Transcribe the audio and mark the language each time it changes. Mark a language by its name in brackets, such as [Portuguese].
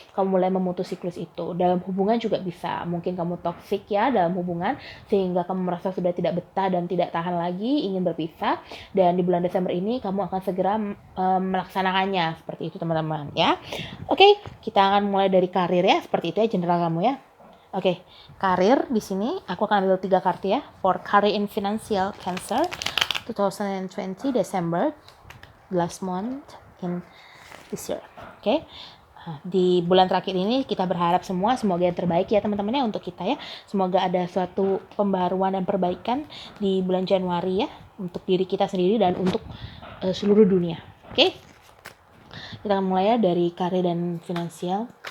[Indonesian] Kamu mulai memutus siklus itu. Dalam hubungan juga bisa, mungkin kamu toksik ya dalam hubungan sehingga kamu merasa sudah tidak betah dan tidak tahan lagi, ingin berpisah, dan di bulan Desember ini kamu akan segera melaksanakannya seperti itu teman-teman ya. Oke, kita akan mulai dari karir ya, seperti itu ya general kamu ya. Oke, karir di sini aku akan ambil 3 kartu ya. [English] For career in financial Cancer 2020 December, last month in this year. [Indonesian] Oke. Di bulan terakhir ini kita berharap semoga yang terbaik ya teman-teman ya untuk kita ya. Semoga ada suatu pembaruan dan perbaikan di bulan Januari ya, untuk diri kita sendiri dan untuk seluruh dunia. Oke. Kita akan mulai ya dari karir dan finansial.